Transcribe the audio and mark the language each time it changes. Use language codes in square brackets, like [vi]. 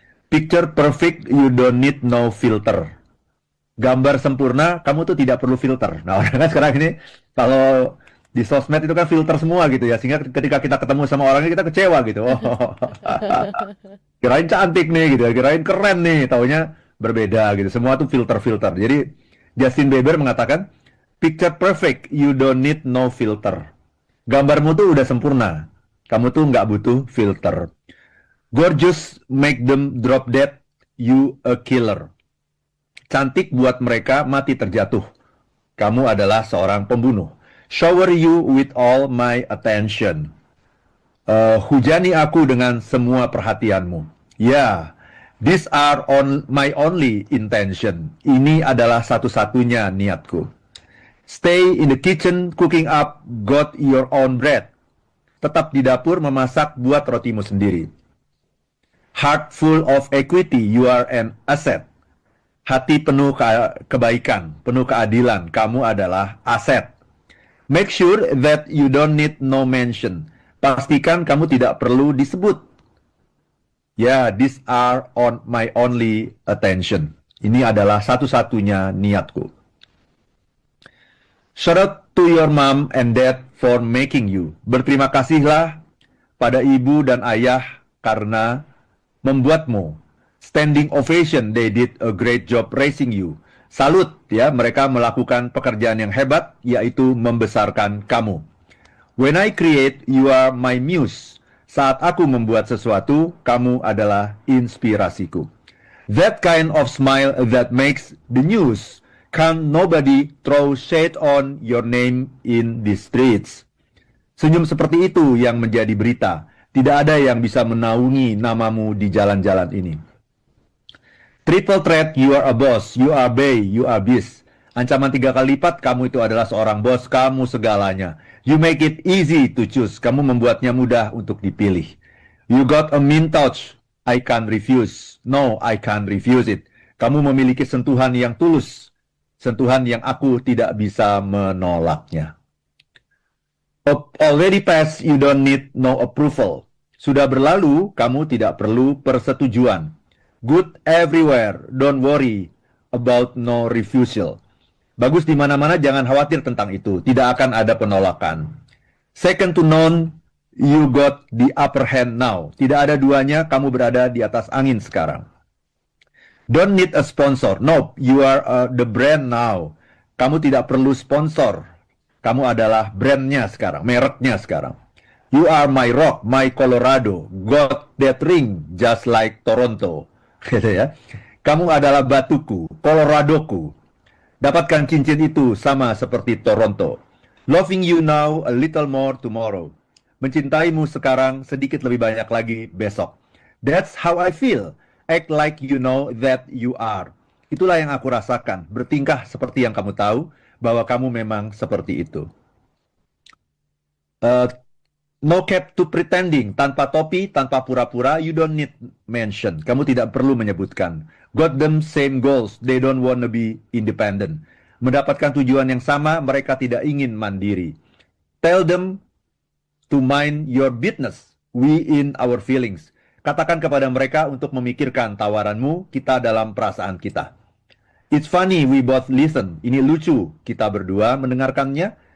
[en] Picture perfect, you don't need no filter. [id] Gambar sempurna, kamu tuh tidak perlu filter. Nah, orang kan sekarang ini kalau di sosmed itu kan filter semua gitu ya, sehingga ketika kita ketemu sama orangnya kita kecewa gitu. Oh, kirain cantik nih gitu ya, kirain keren nih, taunya berbeda gitu. Semua tuh filter-filter. Jadi Justin Bieber mengatakan, [en] picture perfect, you don't need no filter. [id] Gambarmu tuh udah sempurna, kamu tuh nggak butuh filter. [en] Gorgeous, make them drop dead, you a killer. [id] Cantik buat mereka mati terjatuh. Kamu adalah seorang pembunuh. [en] Shower you with all my attention. [id] Hujani aku dengan semua perhatianmu. [en] Ya, these are my only intention. [id] Ini adalah satu-satunya niatku. [en] Stay in the kitchen cooking up, got your own bread. [id] Tetap di dapur memasak, buat rotimu sendiri. [en] Heart full of equity, you are an asset. [id] Hati penuh kebaikan, penuh keadilan, kamu adalah aset. [en] Make sure that you don't need no mention. [id] Pastikan kamu tidak perlu disebut. [en] Ya, these are my only attention. [id] Ini adalah satu-satunya niatku. [en] Shout out to your mom and dad for making you. [id] Berterima kasihlah pada ibu dan ayah karena membuatmu. [en] Standing ovation, they did a great job raising you. [id] Salut ya, mereka melakukan pekerjaan yang hebat, yaitu membesarkan kamu. [en] When I create, you are my muse. [id] Saat aku membuat sesuatu, kamu adalah inspirasiku. [en] That kind of smile that makes the news. Can nobody throw shade on your name in the streets? [id] Senyum seperti itu yang menjadi berita. Tidak ada yang bisa menaungi namamu di jalan-jalan ini. [en] Triple threat, you are a boss, you are bay, you are beast. [id] Ancaman 3 kali lipat, kamu itu adalah seorang bos, kamu segalanya. [en] You make it easy to choose, [id] kamu membuatnya mudah untuk dipilih. [en] You got a mean touch, I can't refuse. No, I can't refuse it. [id] Kamu memiliki sentuhan yang tulus, sentuhan yang aku tidak bisa menolaknya. [en] Already passed, you don't need no approval. [id] Sudah berlalu, kamu tidak perlu persetujuan. [en] Good everywhere, don't worry about no refusal. [id] Bagus di mana-mana, jangan khawatir tentang itu. Tidak akan ada penolakan. [en] Second to none, you got the upper hand now. [id] Tidak ada duanya, kamu berada di atas angin sekarang. [en] Don't need a sponsor. No, you are the brand now. [id] Kamu tidak perlu sponsor. Kamu adalah brandnya sekarang, mereknya sekarang. [en] You are my rock, my Colorado. Got that ring, just like Toronto. [id] Gitu ya. Kamu adalah batuku, Coloradoku. Dapatkan cincin itu sama seperti Toronto. [en] Loving you now, a little more tomorrow. [id] Mencintaimu sekarang, sedikit lebih banyak lagi besok. [en] That's how I feel. Act like you know that you are. [id] Itulah yang aku rasakan. Bertingkah seperti yang kamu tahu, bahwa kamu memang seperti itu. [en] No cap to pretending, [id] tanpa topi, tanpa pura-pura, [en] you don't need mention. [id] Kamu tidak perlu menyebutkan. [en] Got them same goals, they don't wanna be independent. [id] Mendapatkan tujuan yang sama, mereka tidak ingin mandiri. [en] Tell them to mind your business, we in our feelings. [id] Katakan kepada mereka untuk memikirkan tawaranmu, kita dalam perasaan kita. [en] It's funny, we both listen. [id] Ini lucu, kita berdua mendengarkannya.